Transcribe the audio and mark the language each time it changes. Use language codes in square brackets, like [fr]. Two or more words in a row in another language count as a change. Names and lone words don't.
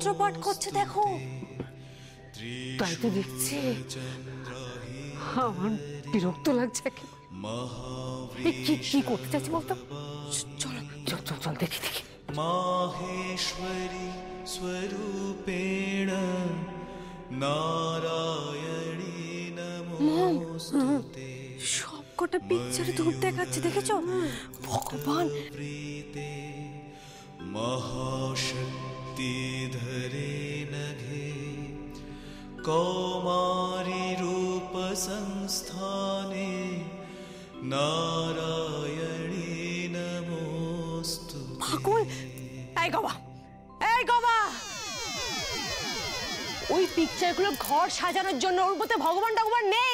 [bn] পাট করছে দেখো। তাই তো দেখছি, আমার বিরক্ত লাগছে। কি করতে চাইছি বলতো? চলো চল চল চল দেখি দেখি। [sa] माहेश्वरी स्वरूपेण नारायणी नमोस्तुते। [bn] সবকটা পিকচারে ধূপ দেখাচ্ছে, দেখেছো? ভগবান। [sa] प्रीते महाशक्ति धरे नघे कौमारी रूप संस्थाने नारायणी नमोस्तुते। [bn] পাগল! এই গবা, এই গবা, ওই পিকচারগুলো ঘর সাজানোর জন্য, ওর মধ্যে ভগবান টগবান নেই।